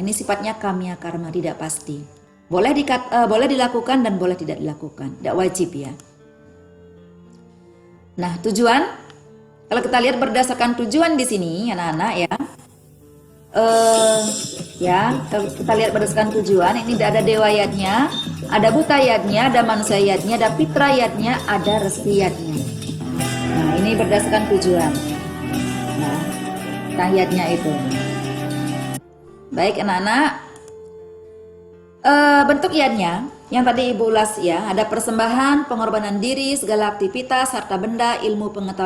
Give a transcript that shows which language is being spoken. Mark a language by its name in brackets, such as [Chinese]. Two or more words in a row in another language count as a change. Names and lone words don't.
[Indonesian] Ini sifatnya kamya karma tidak pasti. Boleh dilakukan dan boleh tidak dilakukan. Tidak wajib ya. Nah, tujuan kalau kita lihat berdasarkan tujuan di sini anak-anak ya. Kalau kita lihat berdasarkan tujuan, ini ada dewa yadnya, ada buta yadnya, ada manusia yadnya, ada pitra yadnya, ada resi yadnya. Nah, ini berdasarkan tujuan. Nah, yadnya itu. Baik anak-anak, bentuk yadnya yang tadi Ibu ulas ya, ada persembahan, pengorbanan diri, segala aktivitas, harta benda, ilmu pengetahuan.